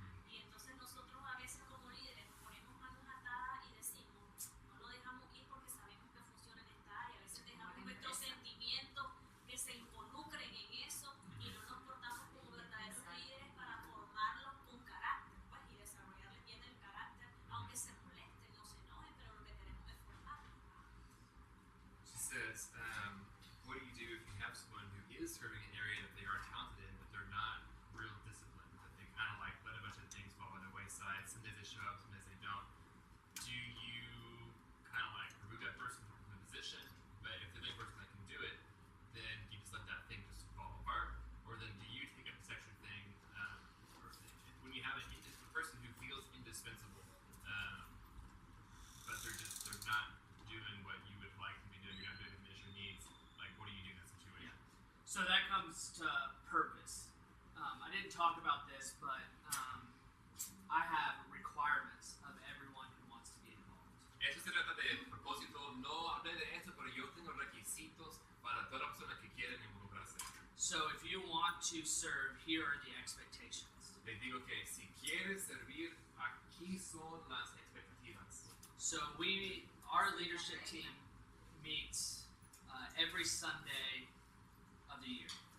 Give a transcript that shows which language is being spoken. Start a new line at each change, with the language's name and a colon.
Spanish: Y entonces nosotros a veces como líderes nos ponemos manos atadas y decimos, no lo dejamos ir porque sabemos que funciona en esta área. A veces dejamos nuestros sentimientos que se involucren en eso y no nos portamos como verdaderos líderes para formarlos con carácter, pues, y desarrollarles bien el carácter, aunque se molesten o se enojen, pero lo que queremos es formarlos.
English: She says, what do you do if you have someone who is serving an area that they are talented in, but they're not real disciplined, that they kind of like let a bunch of things fall by the wayside, sometimes they show up, sometimes they don't. Do you kind of like remove that person from the position, but if the only person that can do it, then you just let that thing just fall apart? Or then do you take up this extra thing, or when you have a person who feels indispensable, but they're not doing what you would like them to be doing, you're not doing the mission needs, like what do you do in that situation? So that comes to purpose. I didn't talk about this, but I have requirements of everyone who wants to be involved.
Spanish: Eso se trata de propósito, no hablé de eso, pero yo tengo requisitos para todas las personas que quieren involucrarse.
English: So if you want to serve, here are the expectations.
Spanish: Les digo que si quieres servir, aquí son las expectativas.
English: So our leadership team meets every Sunday of the year.